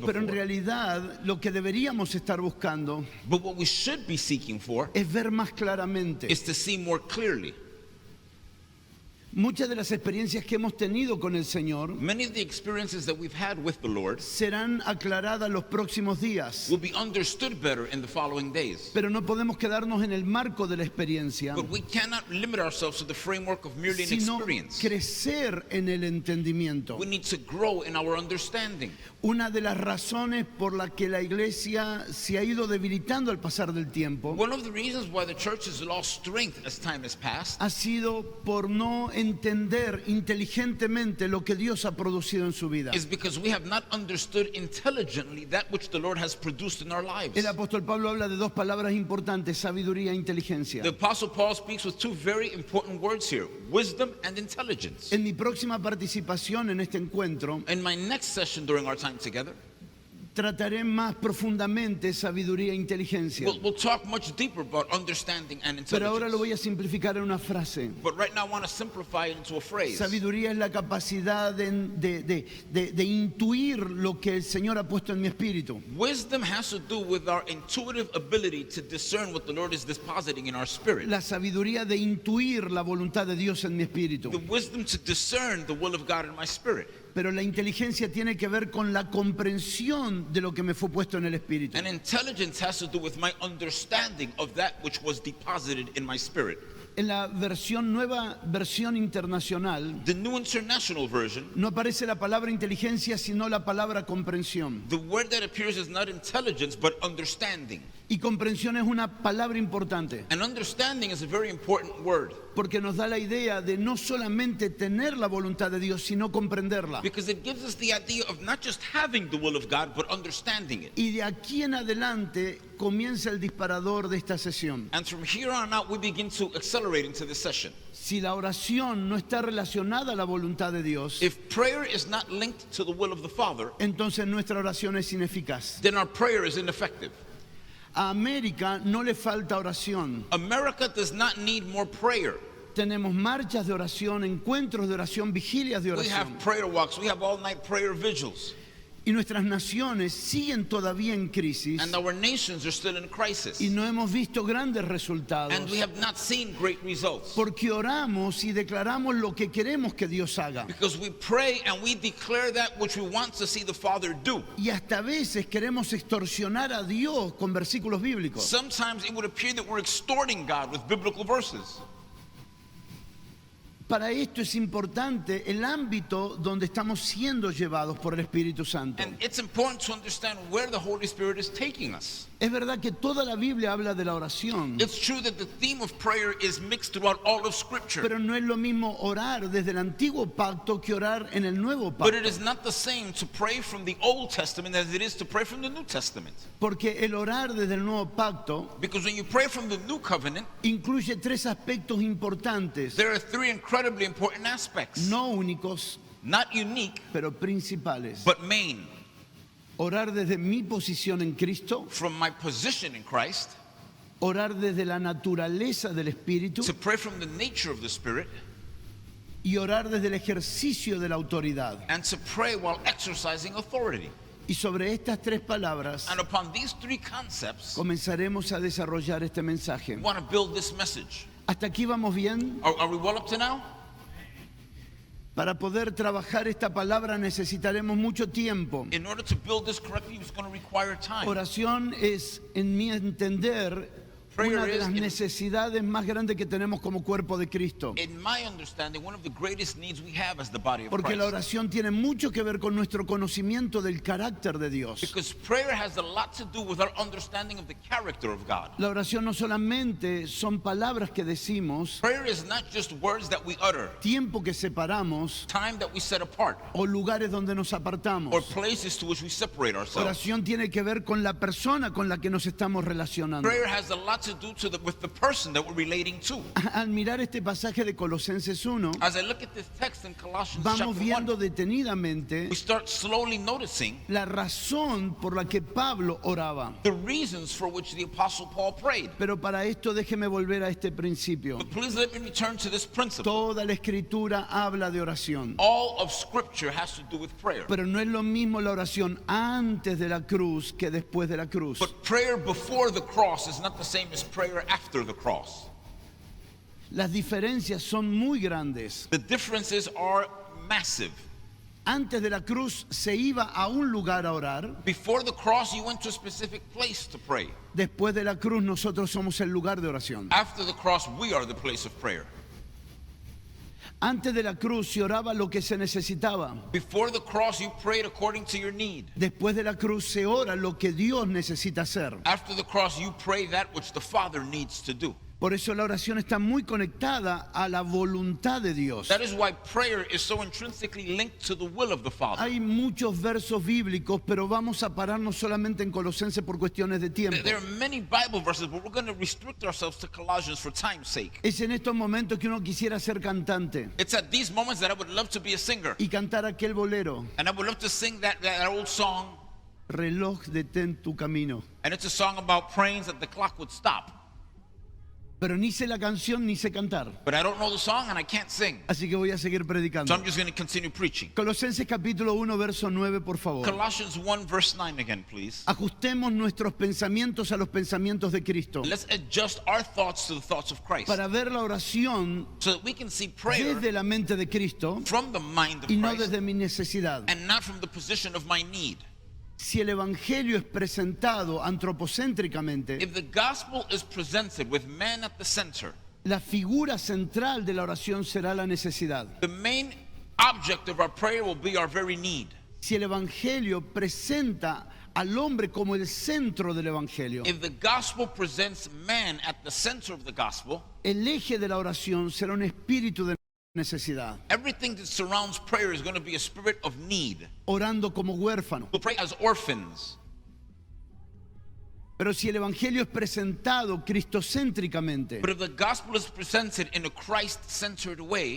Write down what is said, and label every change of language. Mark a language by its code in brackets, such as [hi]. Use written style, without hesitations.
[es] Pero en [en] before. [es] realidad lo que deberíamos estar buscando [en] But what we should be seeking for [es] es ver más claramente. [en] is to see more clearly. [es] Muchas de las experiencias que hemos tenido con el Señor [en] Many of the experiences that we've had with the Lord [es] serán aclaradas los próximos días, [en] will be understood better in the following days. [es] pero no podemos quedarnos en el marco de la experiencia, [en] But we cannot limit ourselves to the framework of merely an [es] sino [en] experience. [es] crecer en el entendimiento. [en] We need to grow in our understanding. [es] Una de las razones por la que la iglesia se ha ido debilitando al pasar del tiempo [en] One of the reasons why the church has lost strength as time has passed [es] ha sido por no entender inteligentemente lo que Dios ha producido en su vida. [en] is because we have not understood intelligently that which the Lord has produced in our lives. [es] El apóstol Pablo habla de dos palabras importantes, sabiduría e inteligencia. [en] The Apostle Paul speaks with two very important words here, wisdom and intelligence. [es] En mi próxima participación en este encuentro [en] In my next session during our time together, [es] trataré más profundamente sabiduría e inteligencia. [en] we'll talk much deeper about understanding and [es] Pero ahora lo voy a simplificar en una frase. [en] But right now I want to simplify it into a phrase. [es] Sabiduría es la capacidad de intuir lo que el Señor ha puesto en mi espíritu. [en] Wisdom has to do with our intuitive ability to discern what the Lord is depositing in our spirit. [es] La sabiduría de intuir la voluntad de Dios en mi espíritu. [en] The wisdom to discern the will of God in my spirit. [es] Pero la inteligencia tiene que ver con la comprensión de lo que me fue puesto en el espíritu. [en] And intelligence has to do with my understanding of that which was deposited in my spirit. [es] En la nueva versión internacional, [en] The New International Version, [es] no aparece la palabra inteligencia, sino la palabra comprensión. [en] the word that appears is not intelligence, but understanding. [es] Y comprensión es una palabra importante, [en] And understanding is a very important word [es] porque nos da la idea de no solamente tener la voluntad de Dios, sino comprenderla. [en] because it gives us the idea of not just having the will of God, but understanding it. [es] Y de aquí en adelante comienza el disparador de esta sesión. [en] And from here on out, we begin to accelerate into this session. [es] Si la oración no está relacionada a la voluntad de Dios, [en] If prayer is not linked to the will of the Father, [es] entonces nuestra oración es ineficaz. [en] then our prayer is ineffective. [es] A América no le falta oración. [en] America does not need more prayer. [es] Tenemos marchas de oración, encuentros de oración, vigilias de [en] We have [es] oración. [en] prayer walks, we have all-night prayer vigils, [es] Y nuestras naciones siguen todavía en crisis [en] and our nations are still in crisis. [es] y no hemos visto grandes [en] And [es] resultados [en] we have not seen great results. [es] porque oramos y declaramos lo que queremos que Dios haga. [en] Because we pray and we declare that which we want to see the Father do. [es] Y hasta a veces queremos extorsionar a Dios con versículos bíblicos. [en] Sometimes it would appear that we're extorting God with biblical verses. [es] Para esto es importante el ámbito donde estamos siendo llevados por el Espíritu Santo. [en] And it's important to understand where the Holy Spirit is taking us. [es] Es verdad que toda la Biblia habla de la oración, [en] It's true that the theme of prayer is mixed throughout all of Scripture. [es] pero no es lo mismo orar desde el antiguo pacto que orar en el nuevo [en] But [es] pacto. [en] it is not the same to pray from the Old Testament as it is to pray from the New Testament. [es] Porque el orar desde el nuevo pacto [en] Because when you pray from the New Covenant, [es] incluye tres aspectos importantes, [en] there are three incredibly important aspects. [es] no únicos, [en] Not unique, [es] pero principales. [en] but main. [es] Orar desde mi posición en Cristo, [en] From my position in Christ, [es] orar desde la naturaleza del Espíritu [en] to pray from the nature of the Spirit, [es] y orar desde el ejercicio de la autoridad. [en] and to pray while exercising authority. [es] Y sobre estas tres palabras [en] And upon these three concepts, [es] comenzaremos a desarrollar este [en] we [es] mensaje. [en] want to build this message. [es] ¿Hasta aquí vamos bien? [en] Are we well up to now? [es] Para poder trabajar esta palabra necesitaremos mucho tiempo. [en] In order to build this correctly, it's going to require time. [es] Oración es, en mi entender, una de las necesidades más grandes que tenemos como cuerpo de Cristo. [en] In my understanding, one of the greatest needs we have as the body of [es] Porque la [en] Christ. [es] oración tiene mucho que ver con nuestro conocimiento del carácter de Dios. [en] Because prayer has a lot to do with our understanding of the character of God. [es] La oración no solamente son palabras que decimos, [en] Prayer is not just words that we utter, [es] tiempo que separamos [en] time that we set apart, [es] o lugares donde nos [en] or [es] apartamos. [en] places to which we separate ourselves. [es] Oración tiene que ver con la persona con la que nos estamos relacionando. [en] Prayer has a lot to do with the person that we're relating to. [es] Al mirar este pasaje de Colosenses 1, [en] As I look at this text in Colossians [es] vamos [en] chapter 1, [es] viendo detenidamente [en] we start slowly noticing [es] la razón por la que Pablo oraba. [en] the reasons for which the Apostle Paul prayed. [es] Pero para esto déjeme volver a este principio. [en] But please let me return to this principle. [es] Toda la escritura habla de oración. [en] All of Scripture has to do with prayer. [es] Pero no es lo mismo la oración antes de la cruz que después de la cruz. [en] But prayer before the cross is not the same as prayer after the cross. [es] Las diferencias son muy grandes. [en] The differences are massive. [es] Antes de la cruz se iba a un lugar a orar. [en] Before the cross, you went to a specific place to pray. [es] Después de la cruz nosotros somos el lugar de oración. [en] After the cross, we are the place of prayer. [es] Antes de la cruz se oraba lo que se necesitaba. [en] Before the cross, you prayed according to your need. [es] Después de la cruz se ora lo que Dios necesita hacer. [en] After the cross, you pray that which the Father needs to do. [es] Por eso la oración está muy conectada a la voluntad de Dios. [en] That is why prayer is so intrinsically linked to the will of the Father. [es] Hay muchos versos bíblicos, pero vamos a pararnos solamente en Colosenses por cuestiones de tiempo. [en] There are many Bible verses, but we're going to restrict ourselves to Colossians for time's sake. [es] Es en estos momentos que uno quisiera ser cantante [en] It's at these moments that I would love to be a singer. [es] y cantar aquel bolero, [en] And I would love to sing that old song. [es] Reloj detén tu camino. [en] And it's a song about praying that the clock would stop. [es] Pero ni sé la canción ni sé cantar. [en] But I don't know the song and I can't sing. [es] Así que voy a seguir [en] So [es] predicando. [en] I'm just going to continue preaching. [es] Colosenses capítulo 1, verso 9, por favor. [en] Colossians 1 verse 9 again, please. [es] Ajustemos nuestros pensamientos a los pensamientos de Cristo [en] Let's adjust our thoughts to the thoughts of Christ [es] para ver la oración [en] so that we can see prayer [es] desde la mente de Cristo [en] from the mind of [es] y no [en] Christ [es] desde mi necesidad. [en] and not from the position of my need. [es] Si el evangelio es presentado antropocéntricamente, [en] If the gospel is presented with man at the center, [es] la figura central de la oración será la necesidad. [en] the main object of our prayer will be our very need. [es] Si el evangelio presenta al hombre como el centro del evangelio, [en] If the gospel presents man at the center of the gospel, [es] el eje de la oración será un espíritu de necesidad, [en] everything that surrounds prayer is going to be a spirit of need. [es] orando como huérfano. [en] We'll pray as orphans. [es] Pero si el evangelio es presentado cristocéntricamente, [en] But if the gospel is presented in a Christ-centered way,